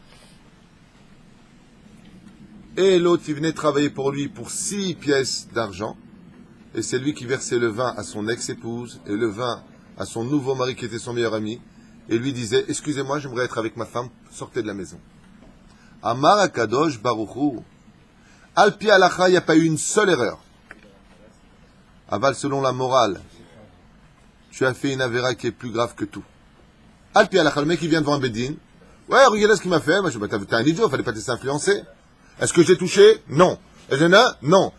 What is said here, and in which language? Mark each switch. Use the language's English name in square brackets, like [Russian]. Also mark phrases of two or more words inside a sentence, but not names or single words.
[French] Et l'autre, il venait travailler pour lui pour 6 pièces d'argent. Et c'est lui qui versait le vin à son ex-épouse et le vin à son nouveau mari qui était son meilleur ami. Et lui disait, excusez-moi, j'aimerais être avec ma femme, sortez de la maison. [Hebrew] אמר הקדוש ברוך הוא. על פי הלכה, [French] il n'y a pas eu une seule erreur. Aval, selon la morale, tu as fait une avéra qui est plus grave que tout. [Hebrew] על פי הלכה, [French] le mec qui vient devant un bedin. Ouais, regardez ce qu'il m'a fait. Moi, je dis, t'es un idiot, fallait pas te laisser influencer. Est-ce que j'ai touché? Non. Est-ce qu'il y en a? Non.